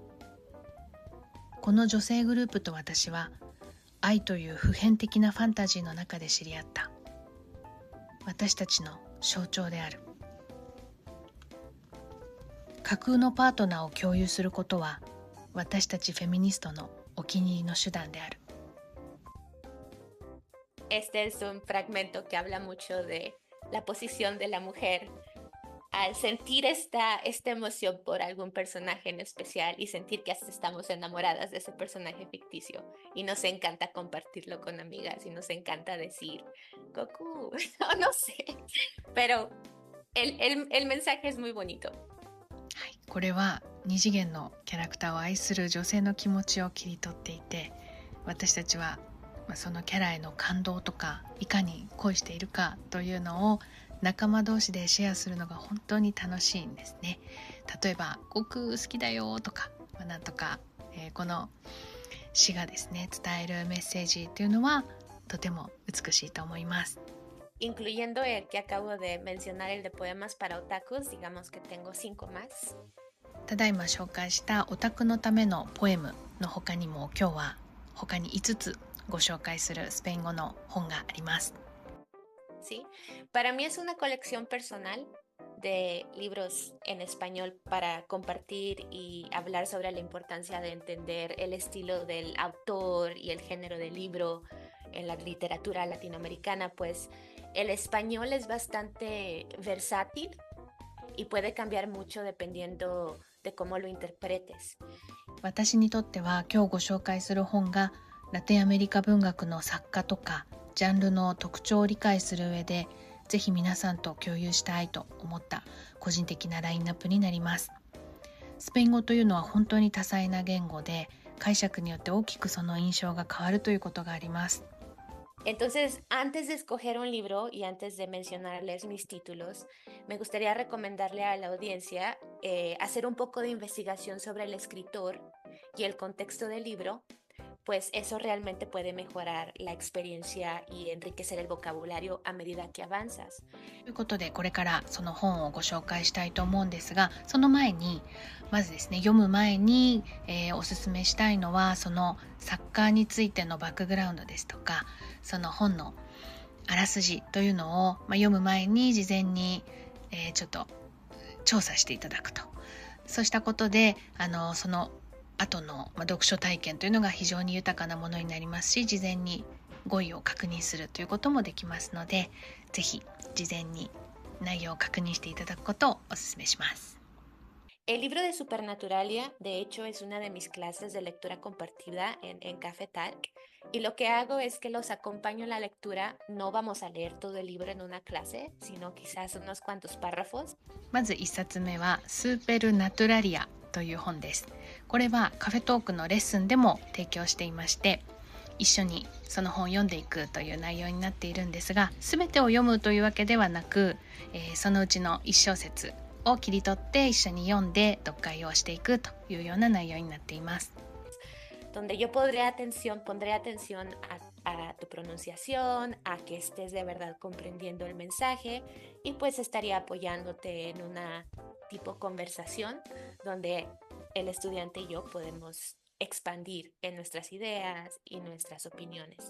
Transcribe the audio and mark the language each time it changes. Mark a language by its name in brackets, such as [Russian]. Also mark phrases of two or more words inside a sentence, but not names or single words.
[Japanese] この女性グループと私は愛という普遍的なファンタジーの中で知り合った。私たちの象徴である。架空のパートナーを共有することは私たちフェミニストのお気に入りの手段である。 [Spanish] Este es un fragmento que habla mucho de la posición de la mujer al sentir esta emoción por algún personaje en especial y sentir que hasta estamos enamoradas de ese personaje ficticio y nos encanta compartirlo con amigas y nos encanta decir Goku, no sé, pero el mensaje es muy bonito. [Japanese] はい、これは二次元のキャラクターを愛する女性の気持ちを切り取っていて、私たちはそのキャラへの感動とかいかに恋しているかというのを仲間同士でシェアするのが本当に楽しいんですね。例えば「僕好きだよ」とか、なんとか、この詩がですね伝えるメッセージというのはとても美しいと思います。 [Spanish] Incluyendo el que acabo de mencionar, el de poemas para otakus, digamos que tengo 5 más. [Japanese] ただいま紹介したオタクのためのポエムの他にも今日は他に5つご紹介するスペイン語の本があります。 [Spanish] Sí, para mí es una colección personal de libros en español para compartir y hablar sobre la importancia de entender el estilo del autor y el género del libro en la literatura latinoamericana, pues el español es bastante versátil y puede cambiar mucho dependiendo de cómo lo interpretes. [Japanese] 私にとっては今日ご紹介する本がラテンアメリカ文学の作家とかジャンルの特徴を理解する上でぜひ皆さんと共有したいと思った個人的なラインナップになります。スペイン語というのは本当に多彩な言語で解釈によって大きくその印象が変わるということがあります。 [Spanish] Entonces, antes de escoger un libro y antes de mencionarles mis títulos, me gustaría recomendarle a la audiencia hacer un poco de investigación sobre el escritor y el contexto del libro, pues eso realmente puede mejorar la experiencia y enriquecer el vocabulario a medida que avanzas. [Japanese] ということでこれからその本をご紹介したいと思うんですが、その前にまずですね読む前に、おすすめしたいのはその作家についてのバックグラウンドですとかその本のあらすじというのを、読む前に事前に、ちょっと調査していただくと。そうしたことでその後の、読書体験というのが非常に豊かなものになりますし、事前に語彙を確認するということもできますので、ぜひ事前に内容を確認していただくことをお勧めします。 [Spanish] El libro de Supernaturalia, de hecho, es una de mis clases de lectura compartida en Café Talk. Y lo que hago es que los acompaño en la lectura. No vamos a leer todo el libro en una clase, sino quizás unos cuantos párrafos. [Japanese] まず1冊目はスーペルナトゥラリアという本です。これはカフェトークのレッスンでも提供していまして、一緒にその本を読んでいくという内容になっているんですが、全てを読むというわけではなく、そのうちの1小節を切り取って一緒に読んで読解をしていくというような内容になっています。 [Spanish] Donde yo pondré atención a tu pronunciación, a que estés de verdad comprendiendo el mensaje y pues estaría apoyándote en una tipo conversación donde el estudiante y yo podemos expandir en nuestras ideas y nuestras opiniones.